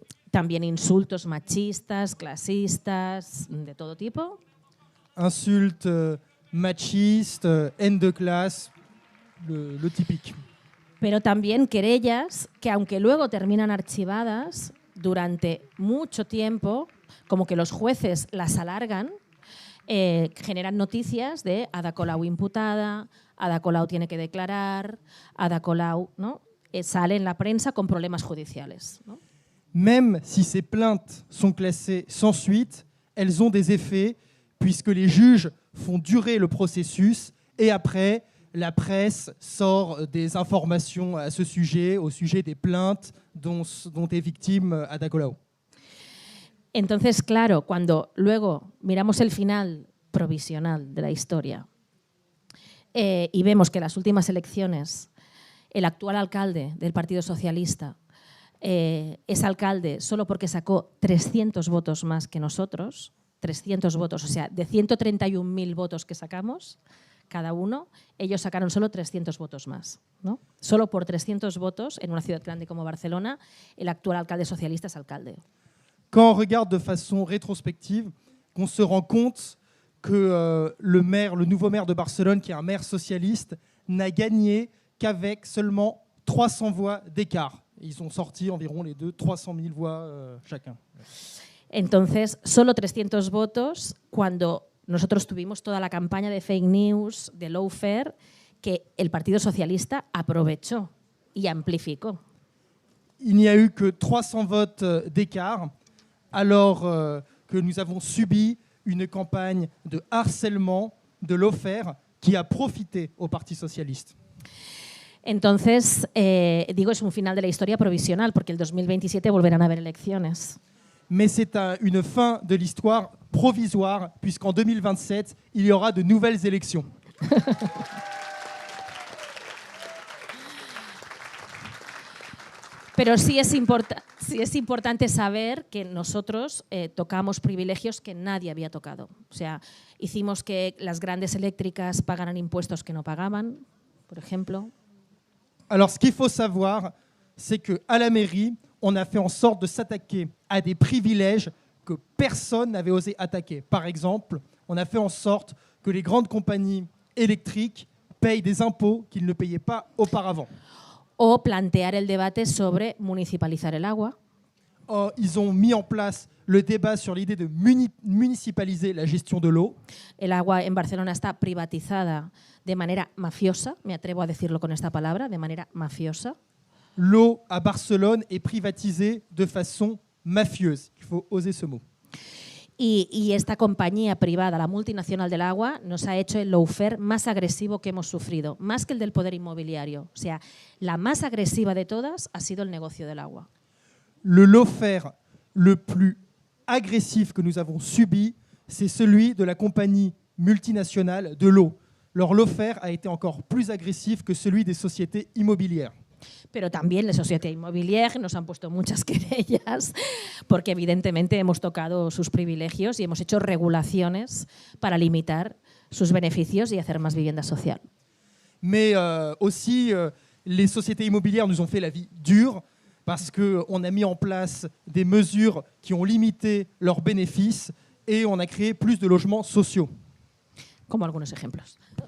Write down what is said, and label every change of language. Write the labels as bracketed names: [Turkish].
[Spanish] También insultos machistas, clasistas, de todo tipo. [French] Insultes machistes, haine de classe, le typique. [Spanish] Pero también querellas que, aunque luego terminan archivadas, durante mucho tiempo, como que los jueces las alargan, generan noticias de Ada Colau imputada, Ada Colau tiene que declarar, Ada Colau, ¿no? Sale en la prensa con problemas judiciales, ¿no? [French] Même si ces plaintes sont classées sans suite, elles ont des effets puisque les juges font durer le processus et après, la presse sort des informations à ce sujet, au sujet des plaintes dont est victime Ada Colau. [Spanish] Entonces, claro, cuando luego miramos el final provisional de la historia y vemos que en las últimas elecciones el actual alcalde del Partido Socialista es alcalde solo porque sacó 300 votos más que nosotros, 300 votos, o sea, de 131.000 votos que sacamos cada uno, ellos sacaron solo 300 votos más, ¿no? Solo por 300 votos en una ciudad grande como Barcelona, el actual alcalde socialista es alcalde. [French] Quand on regarde de façon rétrospective, on se rend compte que le nouveau maire de Barcelone, qui est un maire socialiste, n'a gagné qu'avec seulement 300 voix d'écart. Ils ont sorti environ les deux 300 000 voix chacun. [Spanish] Entonces, solo 300 votos cuando nosotros tuvimos toda la campaña de fake news, de lawfare, que el Partido Socialista aprovechó y amplificó. [French] Il n'y a eu que 300 votes d'écart, alors que nous avons subi une campagne de harcèlement, de lawfare, qui a profité au Parti socialiste. [Spanish] Entonces, digo, es un final de la historia provisional, porque el 2027 volverán a haber elecciones. [French] Mais c'est une fin de l'histoire provisoire, puisqu'en 2027, il y aura de nouvelles élections. [Spanish] Pero sí es importante saber que nosotros tocamos privilegios que nadie había tocado. O sea, hicimos que las grandes eléctricas pagaran impuestos que no pagaban, por ejemplo. [French] Alors, ce qu'il faut savoir, c'est qu'à la mairie, on a fait en sorte de s'attaquer à des privilèges que personne n'avait osé attaquer. Par exemple, on a fait en sorte que les grandes compagnies électriques payent des impôts qu'ils ne payaient pas auparavant. [Spanish] O plantear el debate sobre municipalizar el agua. [French] Ils ont mis en place le débat sur l'idée de municipaliser la gestion de l'eau. [Spanish] El agua en Barcelona está privatizada de manera mafiosa, me atrevo a decirlo con esta palabra, de manera mafiosa. [French] L'eau à Barcelone est privatisée de façon mafieuse. Il faut oser ce mot. [Spanish] Y esta compañía privada, la multinacional del agua, nos ha hecho el lawfare más agresivo que hemos sufrido, más que el del poder inmobiliario. O sea, la más agresiva de todas ha sido el negocio del agua. [French] Le lawfare le plus agressif que nous avons subi, c'est celui de la compagnie multinationale de l'eau. Leur lawfare a été encore plus agressif que celui des sociétés immobilières. [Spanish] Pero también las sociedades inmobiliarias nos han puesto muchas querellas porque evidentemente hemos tocado sus privilegios y hemos hecho regulaciones para limitar sus beneficios y hacer más vivienda social. [French] Mais aussi, les sociétés immobilières nous ont fait la vie dure parce qu'on a mis en place des mesures qui ont limité leurs bénéfices et on a créé plus de logements sociaux. [Spanish] Como algunos ejemplos.